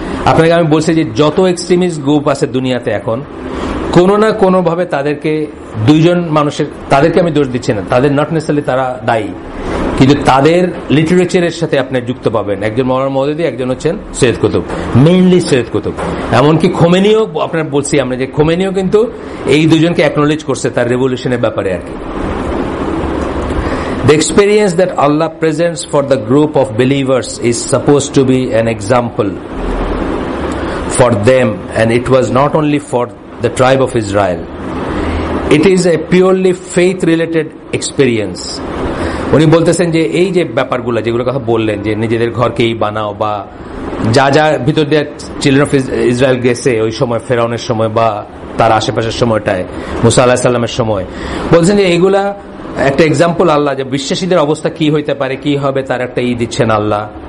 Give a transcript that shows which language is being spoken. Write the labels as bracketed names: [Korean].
[Bangla] আপনাকে আমি বলছি যে যত এক্সট্রিমিস্ট গ্রুপ আছে দুনিয়াতে এখন, কোনো না কোনো ভাবে তাদেরকে দুইজন মানুষের, তাদেরকে আমি দোষ দিচ্ছি না, তাদের নট নেসেসারিলি তারা দায়ী, কিন্তু তাদের লিটারেচারের সাথে আপনি যুক্ত পাবেন। একজন মওলানা মওদুদী, একজন হচ্ছেন সৈয়দ কুতুব, মেইনলি সৈয়দ কুতুব। এমনকি খোমেনিও, আপনার বলছি আমরা যে খোমেনিও কিন্তু এই দুজনকে অ্যাকনোলেজ করছে তার রেভলিউশনের ব্যাপারে আর কি। [English] The experience that Allah presents for the group of believers is supposed to be an example for them, and it was not only for the tribe of Israel. It is a purely faith-related experience. [Bangla] উনি বলতেছেন যে এই যে ব্যাপারগুলো যেগুলো কথা বললেন, যে নিজেদের ঘরকেই বানাও বা যা যা ভিতর দিয়ে চিলড্রেন অফ ইসরায়েল গেছে ওই সময়, ফেরাউনের সময় বা তার আশেপাশের সময়টায়, মুসা আলাইহিস সালামের সময়, বলছেন যে এইগুলা একটা এক্সাম্পল আল্লাহ, যে বিশ্বাসীদের অবস্থা কি হইতে পারে, কি হবে, তার একটা দিচ্ছেন আল্লাহ।